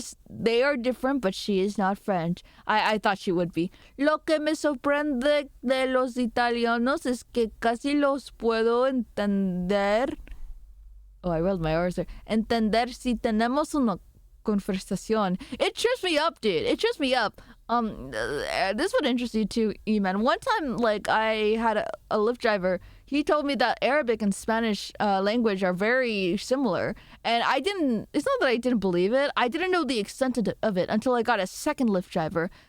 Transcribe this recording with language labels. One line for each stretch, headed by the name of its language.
English: They are different, but she is not French. I thought she would be.
Spanish: Lo que me sorprende de los italianos es que casi los puedo entender.
English: Oh, I rolled my R's there.
Spanish: Entender si tenemos una conversación.
English: It trips me up, dude. It trips me up. This would interest you too, E-Man. One time, I had a Lyft driver. He told me that Arabic and Spanish language are very similar. And it's not that I didn't believe it. I didn't know the extent of it until I got a second Lyft driver.